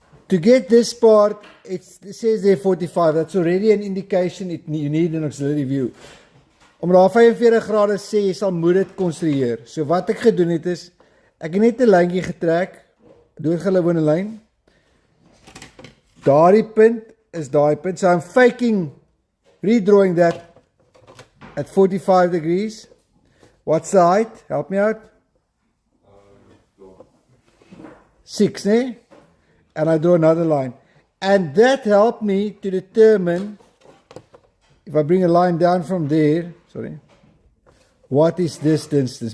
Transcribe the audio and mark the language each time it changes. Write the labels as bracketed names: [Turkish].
[English] To get this part, it says there 45. That's already an indication you need an auxiliary view. [Afrikaans] Om daar 45 grade sê, jy sal moet dit konstrueer. So wat ek gedoen het is, ek het net 'n lyntjie getrek, doodgewone lyn. Daardie punt is daai punt. [English] So I'm redrawing that at 45 degrees. What's the height? Help me out. 6, né? And I draw another line. And that helped me to determine, if I bring a line down from there, what is this distance?